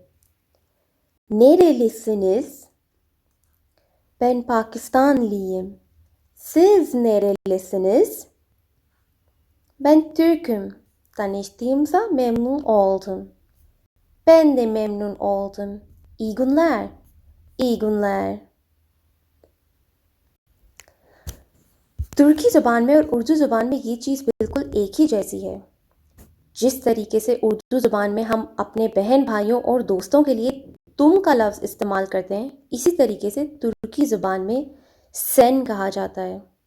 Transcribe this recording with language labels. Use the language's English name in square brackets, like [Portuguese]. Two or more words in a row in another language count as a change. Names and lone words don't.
[Turkish] Nerelisiniz? Ben Pakistanlıyım. Siz nerelisiniz? Ben Türk'üm. Tanıştığımıza memnun oldum. Ben de memnun oldum. İyi günler. İyi günler. [Urdu] ترکی زبان میں اور اردو زبان میں یہ چیز بالکل ایک ہی جیسی ہے. جس طریقے سے اردو زبان میں ہم اپنے بہن بھائیوں اور دوستوں کے لیے تم کا لفظ استعمال کرتے ہیں، اسی طریقے سے ترکی زبان میں سین کہا جاتا ہے.